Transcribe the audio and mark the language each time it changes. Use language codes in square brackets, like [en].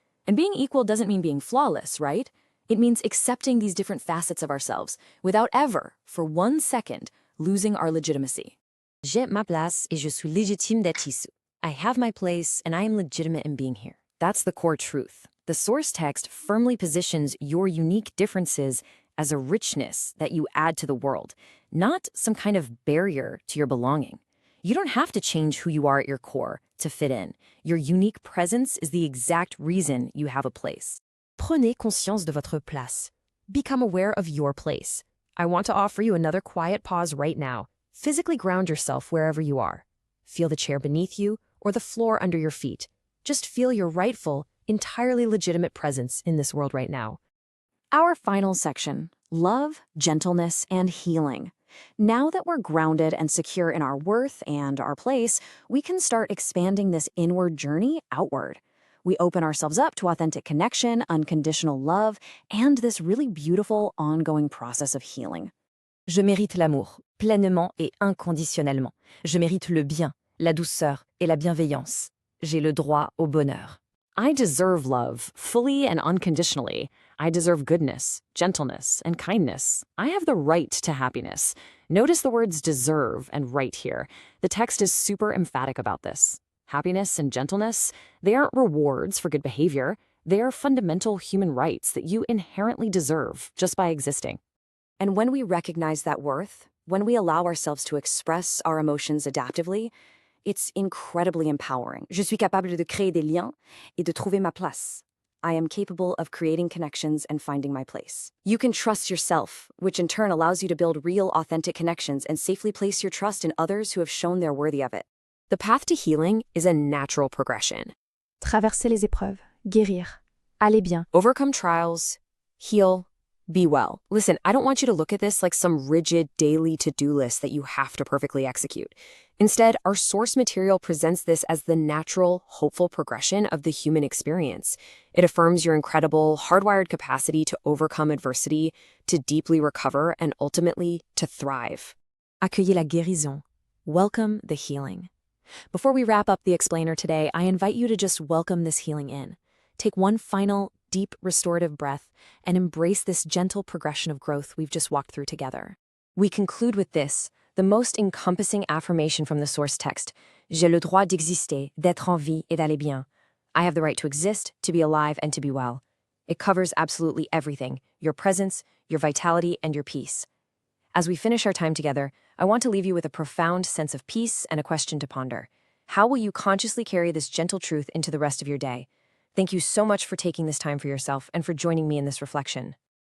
[en] And being equal doesn't mean being flawless, right? It means accepting these different facets of ourselves without ever, for 1 second, losing our legitimacy. [fr] J'ai ma place et je suis légitime d'être ici. [en] I have my place and I am legitimate in being here. That's the core truth. The source text firmly positions your unique differences as a richness that you add to the world, not some kind of barrier to your belonging. You don't have to change who you are at your core to fit in. Your unique presence is the exact reason you have a place. [fr] Prenez conscience de votre place. [en] Become aware of your place. I want to offer you another quiet pause right now. Physically ground yourself wherever you are. Feel the chair beneath you or the floor under your feet. Just feel your rightful, entirely legitimate presence in this world right now. Our final section, love, gentleness, and healing. Now that we're grounded and secure in our worth and our place, we can start expanding this inward journey outward. We open ourselves up to authentic connection, unconditional love, and this really beautiful ongoing process of healing. [fr] Je mérite l'amour, pleinement et inconditionnellement. Je mérite le bien, la douceur et la bienveillance. J'ai le droit au bonheur. [en] I deserve love, fully and unconditionally. I deserve goodness, gentleness, and kindness. I have the right to happiness. Notice the words deserve and right here. The text is super emphatic about this. Happiness and gentleness, they aren't rewards for good behavior. They are fundamental human rights that you inherently deserve just by existing. And when we recognize that worth, when we allow ourselves to express our emotions adaptively, it's incredibly empowering. [fr] Je suis capable de créer des liens et de trouver ma place. [en] I am capable of creating connections and finding my place. You can trust yourself, which in turn allows you to build real, authentic connections and safely place your trust in others who have shown they're worthy of it. The path to healing is a natural progression. [fr] Traverser les épreuves, guérir, aller bien. [en] Overcome trials, heal, be well. Listen, I don't want you to look at this like some rigid daily to-do list that you have to perfectly execute. Instead, our source material presents this as the natural, hopeful progression of the human experience. It affirms your incredible, hardwired capacity to overcome adversity, to deeply recover, and ultimately to thrive. [fr] Accueillez la guérison. [en] Welcome the healing. Before we wrap up the explainer today, I invite you to just welcome this healing in. Take one final, deep, restorative breath and embrace this gentle progression of growth we've just walked through together. We conclude with this, the most encompassing affirmation from the source text. [fr] J'ai le droit d'exister, d'être en vie et d'aller bien. [en] I have the right to exist, to be alive, and to be well. It covers absolutely everything, your presence, your vitality, and your peace. As we finish our time together, I want to leave you with a profound sense of peace and a question to ponder. How will you consciously carry this gentle truth into the rest of your day? Thank you so much for taking this time for yourself and for joining me in this reflection.